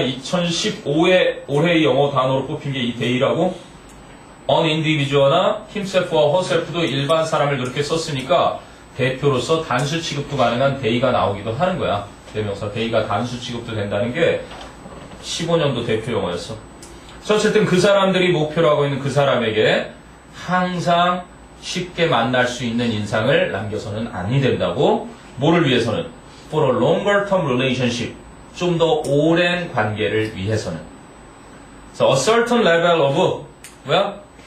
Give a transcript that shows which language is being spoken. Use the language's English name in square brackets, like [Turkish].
[Korean] 2015에 올해의 영어 단어로 뽑힌 게 이 they라고 an individual나 [English] himself or herself [Korean] 도 일반 사람을 그렇게 썼으니까 대표로서 단수 취급도 가능한 they가 나오기도 하는 거야. 대명사 they가 단수 취급도 된다는 게 15년도 대표 영어였어. 어쨌든 그 사람들이 목표로 하고 있는 그 사람에게 항상 쉽게 만날 수 있는 인상을 남겨서는 아니 된다고. 뭐를 위해서는? [English] For a longer term relationship. [Korean] 좀 더 오랜 관계를 위해서는. [English] So a certain level of [Korean] 뭐야?